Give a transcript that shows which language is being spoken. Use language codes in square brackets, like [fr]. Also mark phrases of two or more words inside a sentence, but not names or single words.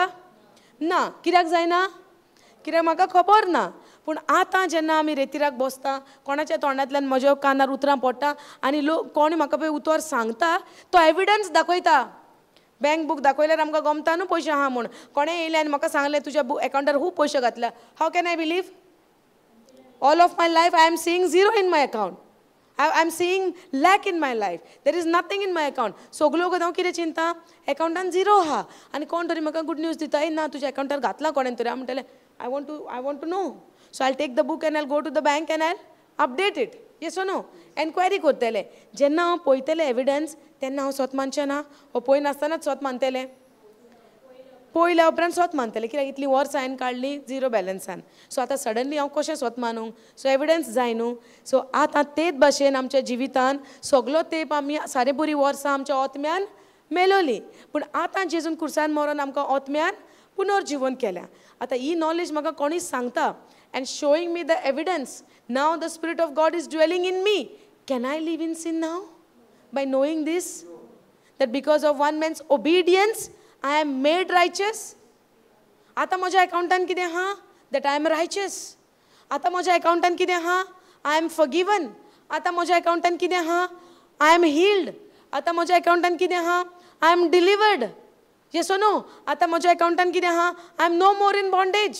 [kok] ना. कित्याक जायना? कित्याक म्हाका खबर ना. पूण आतां जेन्ना आमी रेतिराक बसता, कोणाच्या तोंडांतल्यान म्हज्या कानार उतरां पडटा आनी कोण म्हाका पळय उतर सांगता, तो एविडन्स दाखयता. बँक बूक दाखयल्यार आमकां गमता न्हू पयशे आहा म्हूण. कोणें येयलें आनी म्हाका सांगलें तुज्या अकावंटार खूब पयशे घातल्या. [en] How can I believe? All of my life I am seeing zero in my account. I am seeing lack in my life. There is nothing in my account. [kok] सगलो वगत हांव कितें चिंता, अकाउंटान झिरो आहा. आनी कोण तरी म्हाका [en] good news [kok] दिता, ना तुज्या अकाउंटार घातला कोणें तरी. हांव म्हणटलें [en] I want to know. So I take the book and I go to the bank and I update it. Yes or no. [kok] एन्क्वायरी करतलें. जेन्ना हांव पळयतलें एविडन्स तेन्ना हांव स्वत मानचें ना. हो पळय नासतनाच स्वत मानतलें. पळयल्या उपरांत स्वत मानतलें, कित्याक इतलीं वर्सां हांवें काडलीं झिरो बॅलन्सान. सो आतां सडनली हांव कशें स्वत मानूं. सो एविडन्स जाय न्हू. सो आतां तेच भाशेन आमच्या जिवितान सगलो तेंप आमी सारे बरी वर्सां आमच्या आत्म्यान मेलोली. पूण आतां जेजून कुर्सान मरोन आमकां आत्म्यान पुनर्जीवन केल्या. आतां ही नॉलेज म्हाका कोणीच सांगता [en] and showing me the evidence. Now the Spirit of God is dwelling in me. Can I live in sin now by knowing this that because of one man's obedience I am made righteous. [kok] आतां म्हज्या अकाउंटान कितें आहा, [en] that I am righteous. [kok] आतां म्हज्या अकाउंटान कितें आहा, [en] I am forgiven. [kok] आतां म्हज्या अकाउंटान कितें आहा, [en] I am healed. [kok] आतां म्हज्या अकाउंटान कितें आहा, [en] I am delivered. Yes or no. [kok] आतां म्हज्या अकाउंटान कितें आहा, [en] I am no more in bondage.